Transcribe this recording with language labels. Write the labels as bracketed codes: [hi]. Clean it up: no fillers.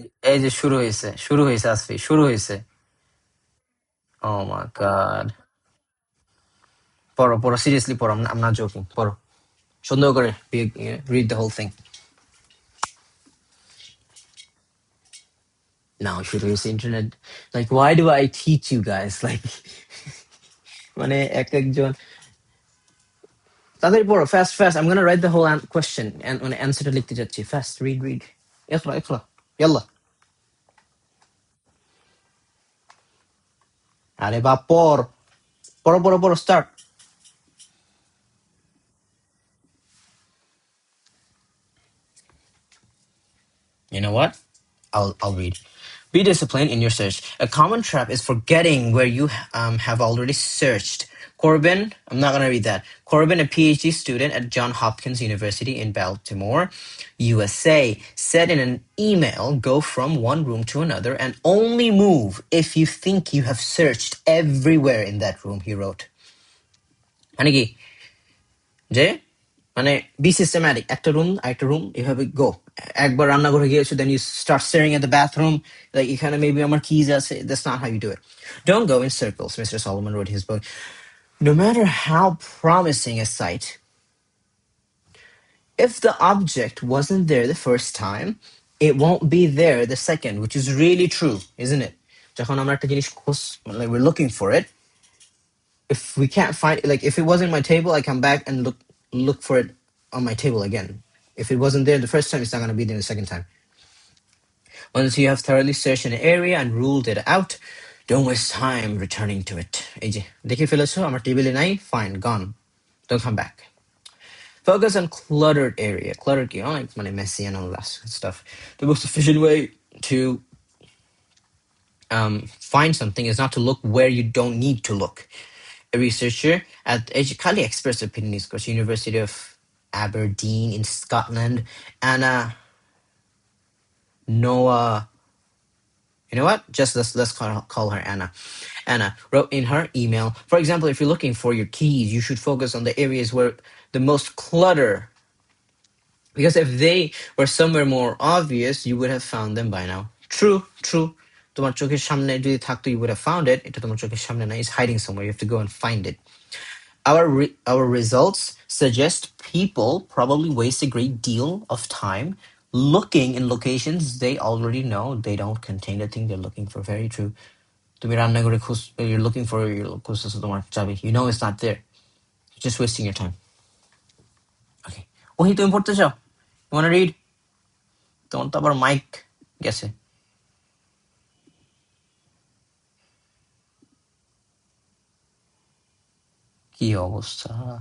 [bn] এই যে শুরু হয়েছে আসফি, শুরু হয়েছে. [en] Oh my god. পড়ো, পড়ো, seriously পড়ো, I'm not joking. পড়ো. [bn] সুন্দর করে [en] read the whole thing. Now [bn] শুরু হয়েছে [en] internet. Like, why do I teach you guys? [bn] Like, মানে এক একজন তাড়াতাড়ি পড়ো, [en] fast fast. I'm gonna write the whole question and [bn] মানে answerটা লিখতে যাচ্ছি. [en] Fast, read. [ar] اقرأ اقرأ. يلا. [bn] আরে বাপ পড়. পড়ো, start. [en] You know what? I'll read. Be disciplined in your search. A common trap is forgetting where you have already searched. Corbin, I'm not going to read that. Corbin, a PhD student at Johns Hopkins University in Baltimore, USA, said in an email, go from one room to another and only move if you think you have searched everywhere in that room, he wrote. [bn] মানে কি যে মানে B systematic, একটা room এভাবে গো. একবার রান্নাঘরে গিয়েছো, [en] then you start staring at the bathroom, like এখানে maybe আমার keys আছে. That's not how you do it. Don't go in circles, Mr. Solomon wrote in his book. No matter how promising a site, if the object wasn't there the first time, it won't be there the second, which is really true, isn't it? [bn] যখন আমরা একটা জিনিস [en] like we're looking for it, if we can't find it, like if it wasn't my table, I come back and look for it on my table again. If it wasn't there the first time, it's not going to be there the second time. Once you have thoroughly searched an area and ruled it out, don't waste time returning to it. [bn] এই যে দেখে ফেলেছো আমার টেবিলে নাই, [en] fine, gone. Don't come back. Focus on cluttered area. Cluttered [bn] কি অনেক মানে [en] messy and all that stuff. The most efficient way to find something is not to look where you don't need to look. A researcher at Kali Express opinion is course University of Aberdeen in Scotland, Anna Noah. You know what? Just let's call her Anna. Anna wrote in her email, for example, if you're looking for your keys, you should focus on the areas where the most clutter. Because if they were somewhere more obvious, you would have found them by now. True. [bn] তোমার চোখের সামনে যদি থাকতো, [en] you would have found it. [bn] এটা তোমার চোখের সামনে না, [en] it's hiding somewhere. You have to go and find it. Our results suggest people probably waste a great deal of time looking in locations they already know they don't contain the thing they're looking for. Very true. [bn] তুমি রান্নাঘরে [en] you're looking for [bn] খুঁজতেছো তোমার চাবি. [en] You know it's not there. You're just wasting your time. [bn] Okay. ওহি তুমি পড়তে চাও? [en] You wanna read? [bn] তোমার তো আবার মাইক গেছে. কি অবস্থা?